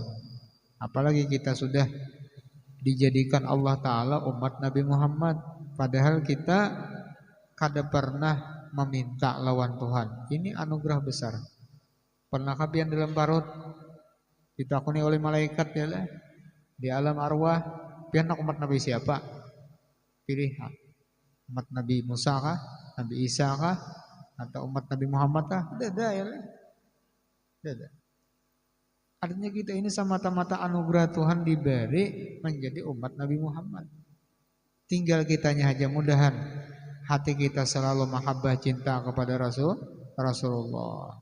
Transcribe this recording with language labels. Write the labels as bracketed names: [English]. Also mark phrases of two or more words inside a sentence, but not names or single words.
[Banjar] Apalagi kita sudah dijadikan Allah Taala umat Nabi Muhammad, padahal kita kada pernah meminta lawan Tuhan. [Indonesian] Ini anugerah besar. [Banjar] Pernahkah pian dalam parut ditakuni oleh malaikat ya lah di alam arwah pian umat Nabi siapa? Pilih umat Nabi Musa kah? Nabi Isa kah? Atau umat Nabi Muhammad kah? Tidak ya lah. Tidak. [Indonesian] Artinya kita ini semata-mata anugerah Tuhan diberi menjadi umat Nabi Muhammad. Tinggal kitanya aja mudahan hati kita selalu mahabbah cinta kepada Rasulullah.